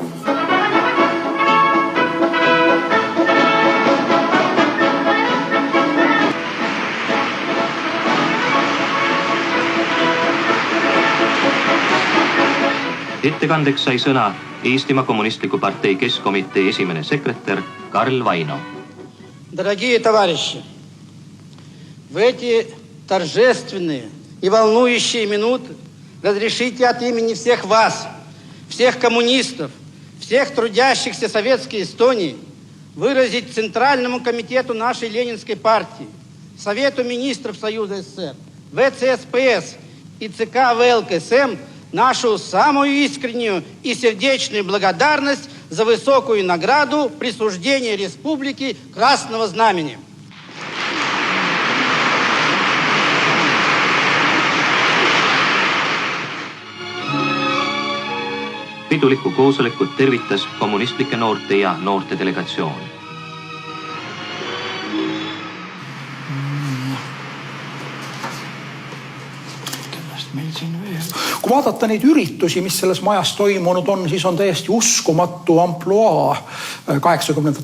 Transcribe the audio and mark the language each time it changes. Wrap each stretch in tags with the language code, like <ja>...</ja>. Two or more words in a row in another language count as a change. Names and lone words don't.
<et>Ettekandeks sai sõna Eestimaa Kommunistliku Partei Keskkomitee esimene sekretär Karl Vaino.</et> <ru>Дорогие товарищи, в эти торжественные и волнующие минуты разрешите от имени всех вас, всех коммунистов, всех трудящихся Советской Эстонии выразить Центральному комитету нашей Ленинской партии, Совету министров Союза СССР, ВЦСПС и ЦК ВЛКСМ нашу самую искреннюю и сердечную благодарность за высокую награду присуждения Республики Красного Знамени.</ru> <et>Pidulikku koosolekut tervitas kommunistlike noorte ja noorte delegatsioon. Kui vaadata neid üritusi, mis selles majas toimunud on, siis on täiesti uskumatu ampluaa 80.</et>